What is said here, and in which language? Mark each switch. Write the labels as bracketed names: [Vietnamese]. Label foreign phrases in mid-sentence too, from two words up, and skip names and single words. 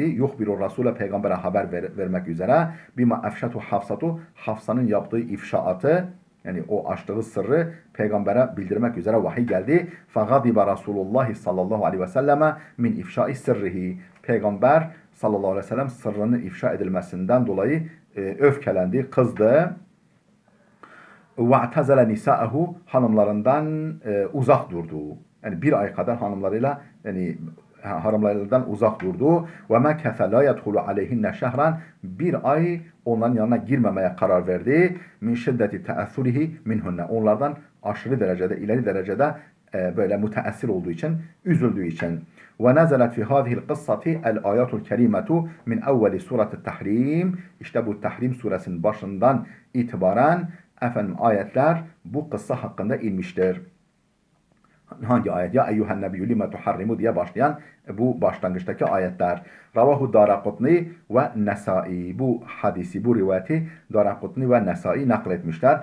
[Arabic] يخبر الرسول, [Turkish] peygambere haber vermek üzere. [Arabic] بما أفشته حفصة, [Turkish] Hafsa'nın yaptığı ifşaatı, yani o açtığı sırrı peygambere bildirmek üzere vahiy geldi. [Arabic] فغضب رسول الله صلى الله عليه وسلم من إفشاء سره. [Turkish] Peygamber [Arabic] صلى الله عليه وسلم [Turkish] sırrının ifşa edilmesinden dolayı öfkelendi, kızdı. [Arabic] وَاَعْتَزَلَ نِسَاءَهُ, [Turkish] hanımlarından uzak durdu. Yani bir ay kadar hanımlarıyla yani hanımlarından uzak durdu. [Arabic] وَمَكَثَ لَا يَدْخُلُ عَلَيْهِنَّ شَهْرًا, [Turkish] bir ay onların yanına girmemeye karar verdi. [Arabic] مِنْ شِدَّةِ تَأَثُّرِهِ مِنْهُنَّ, [Turkish] onlardan aşırı derecede, ileri derecede böyle müteessir olduğu için, üzüldüğü için. [Arabic] وَنَزَلَتْ فِي هَذِهِ الْقِصَّةِ الْآيَاتُ الْكَرِيمَةُ مِنْ اَوَّلِ سُورَةِ التَّحْرِيمِ, [Turkish] işte bu Tahrim suresinin başından itibaren efendim ayetler bu kıssa hakkında inmiştir. Hangi ayet? [Arabic] يا أيها النبي لم تحرم [Turkish] diye başlayan bu başlangıçtaki ayetler. [Arabic] رواه الدارقطني والنسائي. [Turkish] Bu hadisi, bu rivayeti Daraqutni ve Nesai nakletmişler.